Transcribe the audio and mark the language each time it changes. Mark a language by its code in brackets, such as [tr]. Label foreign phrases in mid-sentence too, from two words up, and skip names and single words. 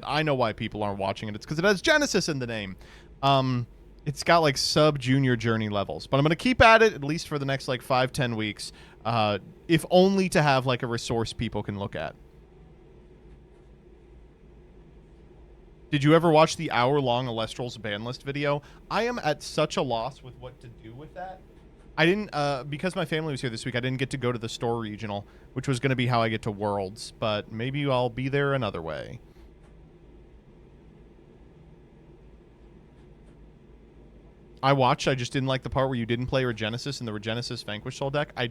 [en] I know why people aren't watching it. It's because it has Genesis in the name. It's got, like, sub-junior journey levels. But I'm going to keep at it, at least for the next, like, 5-10 weeks. If only to have, like, a resource people can look at. Did you ever watch the hour-long Alestral's ban list video? I am at such a loss with what to do with that. I didn't, because my family was here this week, I didn't get to go to the store regional, which was going to be how I get to Worlds, but maybe I'll be there another way. I watched, I just didn't like the part where you didn't play Regenesis in the Regenesis Vanquish Soul deck.